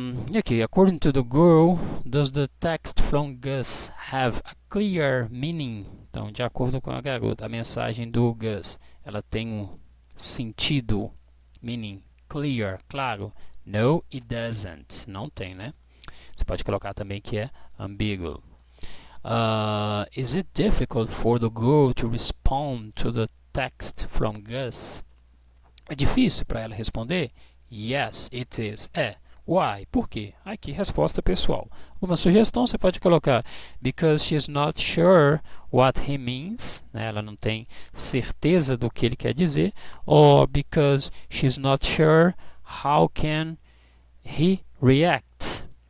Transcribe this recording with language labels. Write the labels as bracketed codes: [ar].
[pt] E aqui, [en] according to the girl, does the text from Gus have a clear meaning? [pt] Então, de acordo com a garota, a mensagem do Gus, ela tem um sentido, meaning, clear, claro. [en] No, it doesn't. [pt] Não tem, né? Você pode colocar também que é ambiguous. [en] Is it difficult for the girl to respond to the text from Gus? [pt] É difícil para ela responder? [en] Yes, it is. Why? [pt] Por quê? Aqui, resposta pessoal. Uma sugestão você pode colocar [en] because she's not sure what he means. [pt] Né? Ela não tem certeza do que ele quer dizer. [en] Or because she's not sure how can he react.